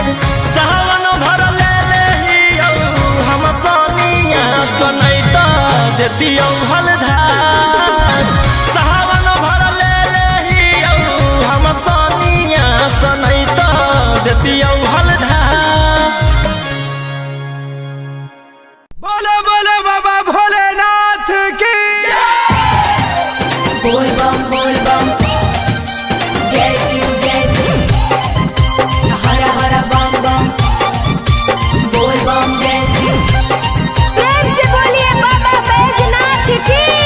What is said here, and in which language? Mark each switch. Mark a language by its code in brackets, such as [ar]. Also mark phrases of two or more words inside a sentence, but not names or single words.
[anp] सावन भर ले लेहियौ हम सोनिया सनैत देतियौ हलधार सावन भर ले लेहियौ हम सोनिया सनैत देतियौ हलधार [hi] बोलो बोलो बाबा भोलेनाथ की बोल बम जय शिव हर हर बम बम बोल बम जय शिव प्रेम से बोलिए बाबा बैजनाथ की